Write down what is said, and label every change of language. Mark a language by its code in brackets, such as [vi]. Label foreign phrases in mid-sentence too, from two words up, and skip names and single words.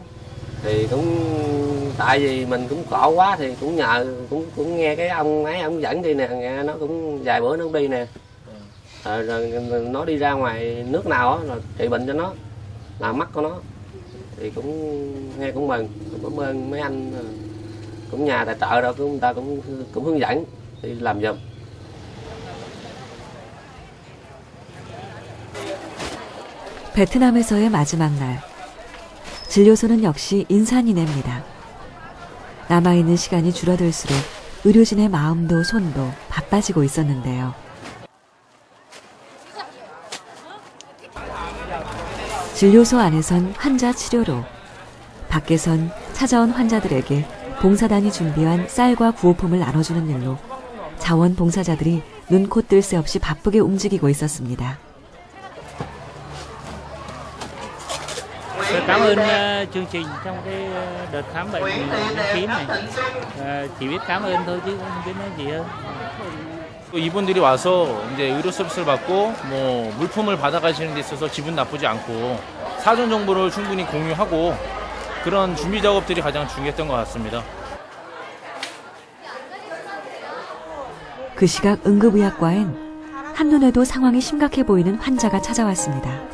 [vi] Thì cũng tại vì mình cũng khổ quá thì cũng nhờ cũng nghe cái ông ấy ông dẫn đi nè, nghe nó cũng vài bữa nó cũng đi nè. Rồi nó đi ra ngoài nước nào á rồi trị bệnh cho nó, làm mắt của nó thì cũng nghe cũng mừng, cũng cảm ơn mấy anh cũng nhà tài trợ đâu, người ta cũng hướng dẫn đi làm giùm. [ko] 베트남에서의 마지막 날. 진료소는 역시 인산이네입니다. 남아있는 시간이 줄어들수록 의료진의 마음도 손도 바빠지고 있었는데요. 진료소 안에선 환자 치료로, 밖에선 찾아온 환자들에게 봉사단이 준비한 쌀과 구호품을 나눠주는 일로 자원봉사자들이 눈코 뜰 새 없이 바쁘게 움직이고 있었습니다. [vi] Cảm ơn chương trình trong cái đợt khám bệnh miễn phí này. Chỉ biết cảm ơn thôi chứ không biết nói gì hơn. [ko] 이분들이 와서 이제 의료 서비스를 받고 뭐 물품을 받아가시는 데 있어서 기분 나쁘지 않고 사전 정보를 충분히 공유하고 그런 준비 작업들이 가장 중요했던 것 같습니다. 그 시각 응급의학과엔 한눈에도 상황이 심각해 보이는 환자가 찾아왔습니다.